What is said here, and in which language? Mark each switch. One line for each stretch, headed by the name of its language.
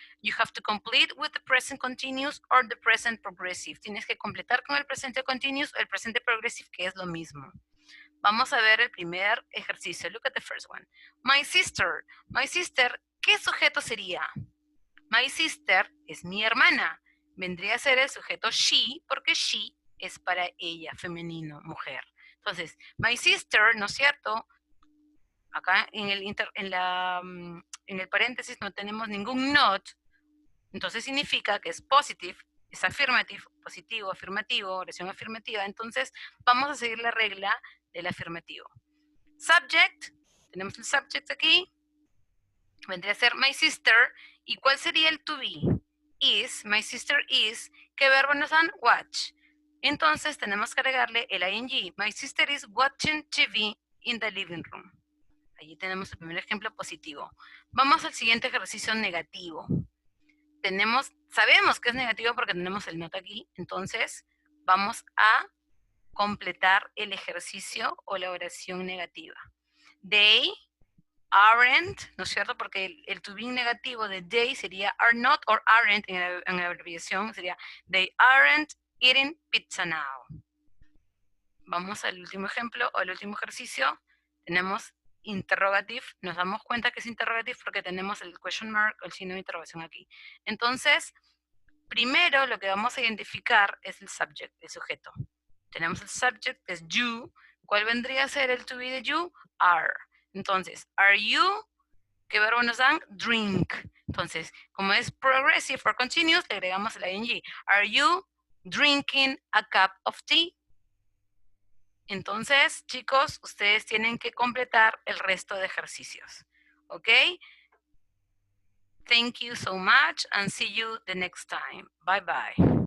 English: You have to complete with the present continuous or the present progressive.
Spanish: Tienes que completar con el presente continuous o el presente progressive, que es lo mismo. Vamos a ver el primer ejercicio. Look at the first one. My sister. My sister, ¿qué sujeto sería? My sister es mi hermana. Vendría a ser el sujeto she, porque she es para ella, femenino, mujer. Entonces, my sister, ¿no es cierto? Acá en el paréntesis no tenemos ningún not, entonces significa que es positive, es affirmative, positivo, afirmativo, oración afirmativa. Entonces, vamos a seguir la regla del afirmativo. Subject, tenemos el subject aquí, vendría a ser my sister. ¿Y cuál sería el to be? Is, my sister is. ¿Qué verbo nos dan? Watch. Entonces tenemos que agregarle el ing.
English: My sister is watching TV in the living room.
Spanish: Allí tenemos el primer ejemplo positivo. Vamos al siguiente ejercicio negativo. Sabemos que es negativo porque tenemos el not aquí. Entonces vamos a completar el ejercicio o la oración negativa. They aren't, ¿no es cierto? Porque el to be negativo de they sería are not or aren't en la abreviación sería they aren't eating pizza now. Vamos al último ejemplo o al último ejercicio. Tenemos interrogative. Nos damos cuenta que es interrogative porque tenemos el question mark o el signo de interrogación aquí. Entonces, primero lo que vamos a identificar es el subject, el sujeto. Tenemos el subject, que es you. ¿Cuál vendría a ser el to be de you? Are. Entonces, are you, ¿qué verbo nos dan? Drink. Entonces, como es progressive or continuous, le agregamos el ing.
English: Are you drinking a cup of tea?
Spanish: Entonces, chicos, ustedes tienen que completar el resto de ejercicios. ¿Ok?
English: Thank you so much and see you the next time. Bye bye.